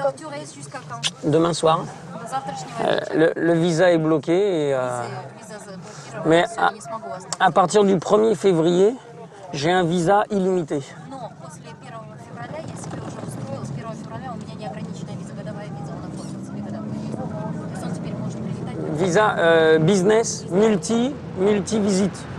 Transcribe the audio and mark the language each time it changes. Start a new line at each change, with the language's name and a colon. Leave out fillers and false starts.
French: Alors, tu restes jusqu'à quand? Demain soir.
Russian: До завтрашнего вечера.
French: Le visa est bloqué.
Russian: Виза заблокирована,
French: Mais
Russian: всё, не смогу остаться.
French: à partir du 1er février, j'ai un visa illimité.
Russian: Но после 1 февраля я себе уже устроила, с 1 февраля у меня неограниченная виза, годовая виза, он оплатил себе годовую визу. То есть он теперь может прилетать.
French: Visa business, multi-visite.